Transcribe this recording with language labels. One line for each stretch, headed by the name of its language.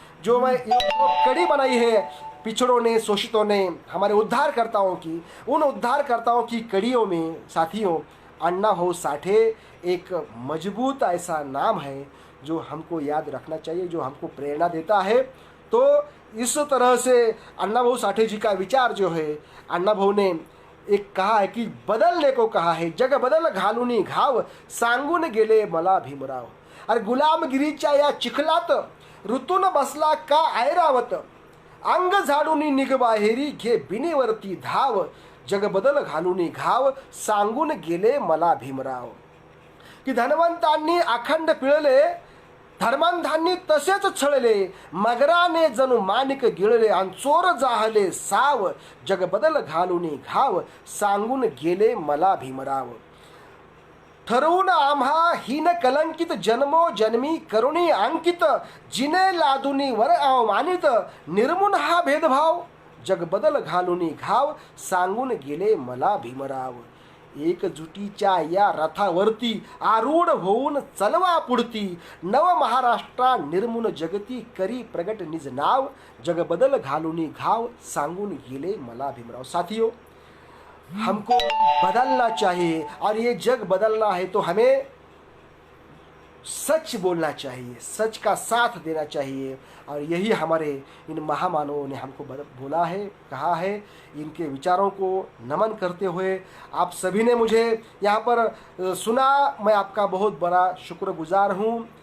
Hindi: जो मैं कड़ी बनाई है पिछड़ों ने, शोषितों ने, हमारे उद्धारकर्ताओं की, उन उद्धारकर्ताओं की कड़ियों में साथियों अण्णा भाऊ साठे एक मजबूत ऐसा नाम है जो हमको याद रखना चाहिए, जो हमको प्रेरणा देता है। तो इस तरह से अण्णा भाऊ साठे जी का विचार जो है, अण्णा भाऊ ने एक कहा है कि बदलने को कहा है।
Marathi: जग बदल घालूनी घाव, सांगून गेले मला भीमराव। अरे गुलामगिरीच्या या चिखलात ऋतून बसला का ऐरावत, अंग झाडूनी निघबाहेरी घे बिनीवरती धाव, जग बदल घालूनी घाव, सांगून गेले मला भीमराव। की धनवंतांनी अखंड पिळले, धर्मांधांनी तसेच छळले, मगराने जणू माणिक गिळले, आणि चोर जाहले साव, जग बदल घालूनी घाव, सांगून गेले मला भीमराव। ठरवून आम्हा हीन कलंकित जन्मो जन्मी करुणी अंकित, जिने लादुनी वर अवमानित, निर्मून हा भेदभाव, जग बदल घालूनी घाव, सांगून गेले मला भीमराव। एकजुटीच्या या रथावरती आरूढ होऊन चलवा पुढती, नव महाराष्ट्रा निर्मून जगती करी प्रगट निज नाव, जग बदल घालूनी घाव, सांगून गेले मला भीमराव। साथियों,
Hindi: हमको बदलना चाहिए, और ये जग बदलना है तो हमें सच बोलना चाहिए, सच का साथ देना चाहिए। और यही हमारे इन महामानवों ने हमको बोला है, कहा है। इनके विचारों को नमन करते हुए आप सभी ने मुझे यहाँ पर सुना, मैं आपका बहुत बड़ा शुक्रगुजार हूँ।